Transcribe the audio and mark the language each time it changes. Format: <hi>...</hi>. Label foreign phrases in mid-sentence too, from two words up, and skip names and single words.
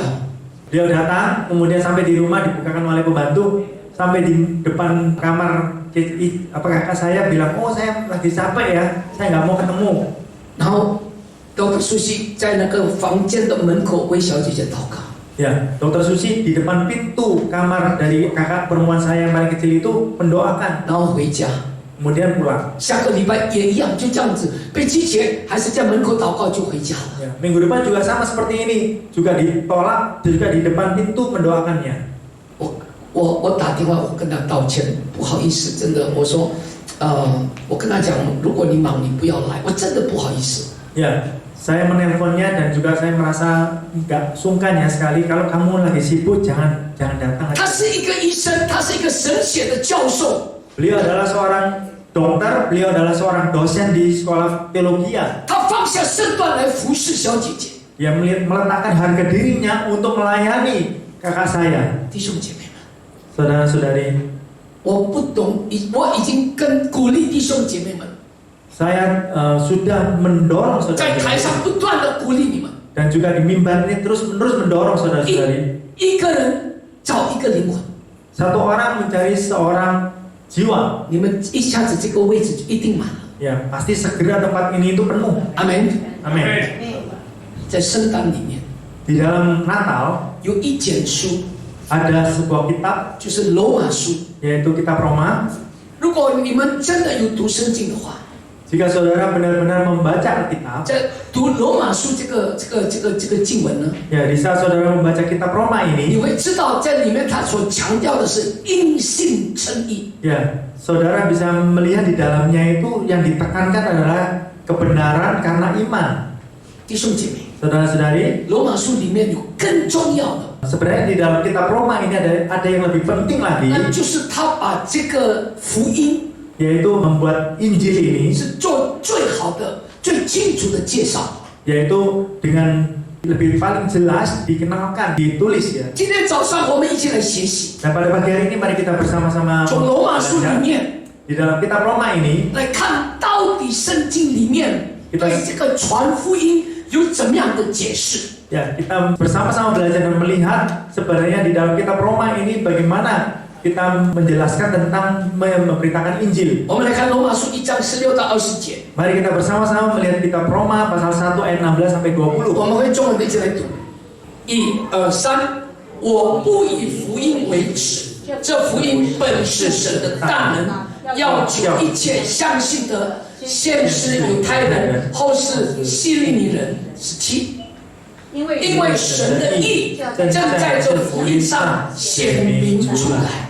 <id>Dia datang, kemudian sampai di rumah dibukakan oleh pembantu, sampai di depan kamar kakak saya bilang, oh saya lagi capek ya, saya nggak mau ketemu.</id> <zh>然后 Dr. Susi 在那个房间的门口为小姐姐祷告。</zh> <id>Ya, Dokter Susi di depan pintu kamar dari kakak perempuan saya yang paling kecil itu mendoakan,</id> <zh>然后回家，</zh> <id>kemudian pulang.</id> <zh>下个礼拜也一样，就这样子被拒绝，还是在门口祷告就回家了。</zh> <id>Ya, minggu depan juga sama seperti ini, juga ditolak, juga di depan pintu mendoakannya.</id> <zh>我打电话，我跟他道歉，不好意思，真的，我说，我跟他讲，如果你忙，你不要来，我真的不好意思。</zh> <id>Ya, saya menelponnya dan juga saya merasa nggak sungkan ya sekali kalau kamu lagi sibuk jangan datang.</id> <zh>他是一个医生，他是一个神学的教授，</zh> <id>Beliau adalah seorang dokter, beliau adalah seorang dosen di sekolah teologi.</id> <zh>他放下身段来服侍小姐姐。</zh> <id>Dia meletakkan harga dirinya untuk melayani kakak saya.</id> <zh>弟兄姐妹们，</zh> <id>Saudara-saudari,</id> <zh>我不懂，我已经鼓励弟兄姐妹们，</zh> <id>saya sudah mendorong</id> <zh>在台</zh> <id>saudara-saudari</id> <zh>上不断的鼓励你们，</zh> <id>dan juga di mimbar ini terus-menerus mendorong saudara-saudari.</id> <zh>一个人找一个灵魂，</zh> <id>Satu orang mencari seorang jiwa.</id> <zh>你们一下子这个位置就一定满了。</zh> <id>Ya, pasti segera tempat ini itu penuh.</id> <zh>阿门。</zh> <id>Amin.</id> <zh>在圣诞里面</zh> <id>Di dalam Natal</id> <zh>有一卷书，</zh> <id>ada sebuah kitab</id> <zh>就是罗马书。</zh> <id>yaitu kitab Roma.</id> <zh>如果你们真的有读圣经的话，</zh> <id>Jika saudara benar-benar membaca Alkitab,</id> <zh>在读罗马书这个经文呢，</zh> <id>ya di saat saudara membaca kitab Roma</id> <zh>你</zh> <id>ini,</id> <zh>会知道在里面他所强调的是因信称义。</zh> <id>ya saudara bisa melihat di dalamnya itu yang ditekankan adalah kebenaran karena iman.</id> <zh>弟兄姐妹，</zh> <id>Saudara-saudari,</id> <zh>罗马书里面有更重要的，</zh> <id>sebenarnya di dalam kitab Roma ini ada yang lebih penting lagi,</id> <zh>那就是他把这个福音</zh> <id>yaitu membuat Injil ini,</id> <zh>是做最好的、最清楚的介绍。</zh> <id>yaitu dengan lebih paling jelas dikenalkan, ditulis ya.</id> <zh>今天早上我们一起来学习，</zh> <id>Dan pada pagi hari ini mari kita bersama-sama</id> <zh>从罗马书里</zh> <id>belajar</id> <zh>面</zh> <id>Di dalam kitab Roma ini</id> <zh>来看到底圣经里面对这个传福音有怎么样的解释。</zh> <id>ya, kita bersama-sama belajar dan melihat sebenarnya di dalam kitab Roma ini bagaimana kita menjelaskan tentang memberitakan Injil.</id> <zh>我们来看罗马书1章16到20节，</zh> <id>Mari kita bersama-sama melihat kitab Roma pasal 1 ayat 16 sampai 20.</id> <zh>我们会中文的一起来读。1、2、3，我不以福音为耻，这福音本是神的大能，要救一切相信的，先是犹太人，后是希利尼人。17，因为神的义正在这福音上显明出来。</zh>